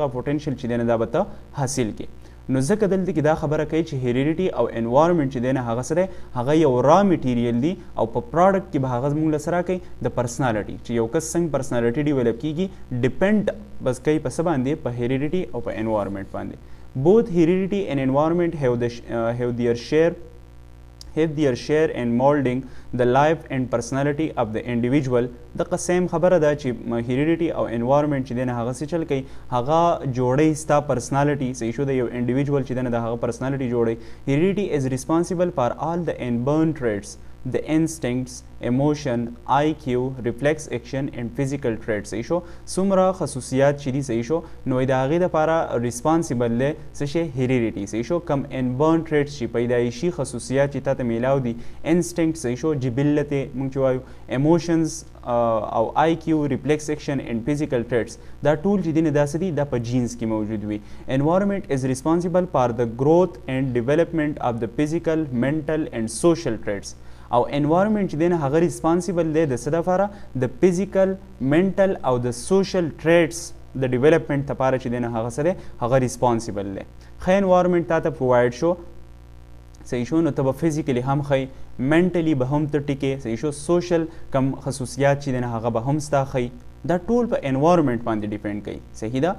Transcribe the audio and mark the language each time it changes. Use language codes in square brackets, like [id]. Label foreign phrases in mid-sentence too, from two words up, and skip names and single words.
[ps] دغه پوټینشیل چې دی نه دا به ته حاصل کړې. نو ځکه دلته کې دا خبره کوي چې هیریډیټي او انوایرنمنت چې دی نه هغه څه دی هغه یو را میټیریل دی او په پروډکټ کې به هغه موږ له سره کوي د پرسنالټي چې یو کس څنګه پرسنالټي ډیولپ کیږي ډیپینډ بس کوي په څه باندې په هیریډیټي او په انوایرنمنت باندې [en] both heredity and environment have their share in molding the life and personality of the individual [ps] د قسم خبره ده چې heredity او environment چې دنه هغه څه چل کوي هغه جوړي ستا personality صحیح شو د یو individual چې دنه د هغه personality جوړي [en] heredity is responsible for all the inborn traits the instincts emotion IQ reflex action and physical traits [ps] صحیح شو څومره خصوصیات چې دي صحیح شو نو د هغې دپاره [en] responsible دی [ps] څه شی heredity صحیح شو کم [en] inborn traits [ps] چې پیدایشي خصوصیات چې تا ته میلاو دي instinct صحیح شو جبلت موږ چې وایو emotions او [en] IQ reflex action and physical traits [ps] دا ټول چې دي نه داسې دي دا په جینز کې موجود وي [en] environment is responsible for the growth and development of the physical mental and social traits [ps] او environment چې دی نه هغه responsible دی د څه دپاره د [en] physical mental [ps] او د [en] social traits [ps] د development لپاره چې دی نه هغه څه دی هغه responsible دی ښه environment تا ته provide شو صحیح شو نو ته به فزیکلی هم ښی منټلی به هم ته ټیکې صحیح شو سوشل کم خصوصیات چې دی نه هغه به هم ستا ښی دا ټول په انوایرمنټ باندې ډیپینډ کوي صحیح ده